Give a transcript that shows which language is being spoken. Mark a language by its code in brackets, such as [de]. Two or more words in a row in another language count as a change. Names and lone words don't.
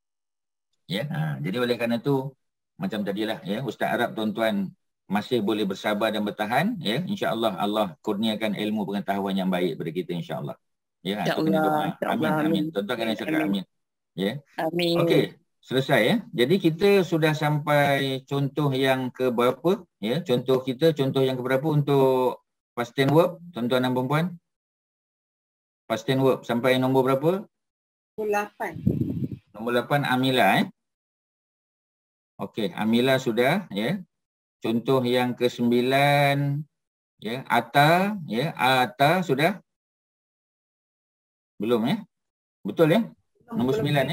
[ms] Ya, jadi oleh kerana tu macam tadilah ya, Ustaz Arab tuan-tuan masih boleh bersabar dan bertahan ya, insya-Allah Allah kurniakan ilmu pengetahuan yang baik kepada kita insya-Allah. Ya, InsyaAllah. Amin amin. Tuan-tuan kena cakap amin. Ya. Amin. Okey, selesai ya. Jadi kita sudah sampai contoh yang ke berapa ya? Contoh yang ke berapa untuk [en] past tense verb [ms] tuan-tuan dan puan-puan? [en] Past tense verb [ms] sampai nombor berapa? 8. Nombor 8 Amila Okey, Amila sudah ya. Contoh yang ke-9 ya, Ata ya, Ata sudah? Belum ya? Betul ya? Nombor 9 ya?